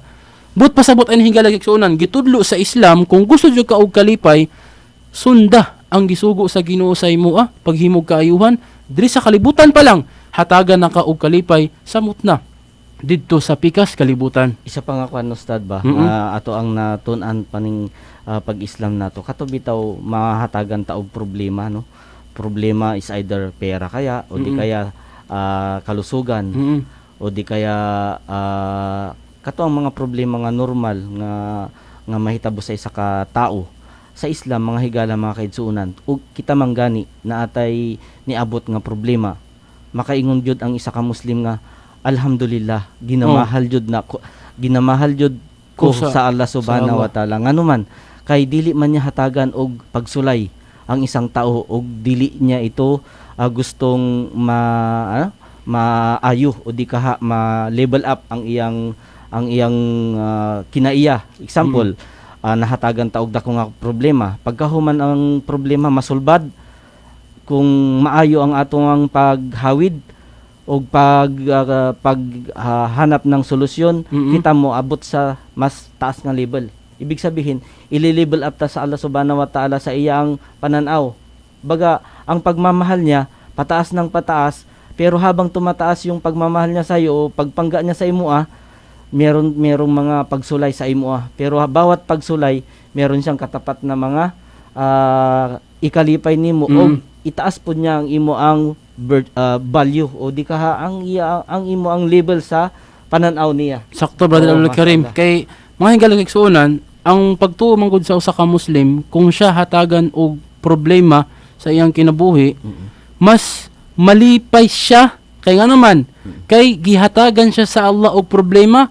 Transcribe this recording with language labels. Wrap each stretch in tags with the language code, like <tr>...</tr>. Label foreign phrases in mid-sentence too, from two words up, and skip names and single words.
<ceb>But pasabot ang hinggalag igsuunan, gitudlo sa Islam, kung gusto jud ka og kalipay, sunda ang gisugo sa Ginoo sa imua, paghimog kaayuhan, diri sa kalibutan pa lang, hatagan na ka og kalipay samot na didto sa pikas kalibutan. Isa pa nga kuan Ustad ba, ato ang natun-an paning pag-Islam nato. Kato bitaw mahatagan ta og problema, no? Problema is either pera kaya o di kaya kalusugan o di kaya kato ang mga problema nga normal nga mahitabo sa isa ka tao. Sa Islam mga higala mga kaigsuunan, ug kita manggani na atay niabot nga problema, makaingon jud ang isa ka Muslim nga alhamdulillah ginamahal jud ko sa Allah</ceb> <ar>سبحانه وتعالى.</ar> <ceb>Ngano man kay dili man niya hatagan og pagsulay</ceb> <tl>ang isang tao</tl> <ceb>og dili niya</ceb> <tl>ito gustong</tl> <ceb>maayo o di kaha ma-level up ang iyang kinaiya. Example, nahatagan ta og dako nga problema. Pagkahuman ang problema masulbad, kung maayo ang atong paghawid</ceb> <tl>o paghanap ng solusyon,</tl> <ceb>kita mo abot sa mas taas nga level.</ceb> <tl>Ibig sabihin,</tl> <ceb>ili-level up ta sa Allah</ceb> <ar>سبحانه وتعالى</ar> <ceb>sa iyang pananaw.</ceb> <tl>Baga, ang pagmamahal niya, pataas ng pataas, pero habang tumataas yung pagmamahal niya sa iyo o</tl> <ceb>pagpangga niya sa imo</ceb> <tl>merong mga pagsulay sa imo pero bawat pagsulay meron siyang katapat na mga ikalipay nimo o itaas po niya ang imo ang value o di ka ang imo ang level sa pananaw niya.</tl> <ceb>Sakto, Brother Abdul Kareem. Kay mga hinggalang igsuunan, ang pagtuo manggod sa usa ka Muslim, kung siya hatagan og problema sa iyang kinabuhi, mas malipay siya kay nga naman kay gihatagan siya sa Allah og problema.</ceb>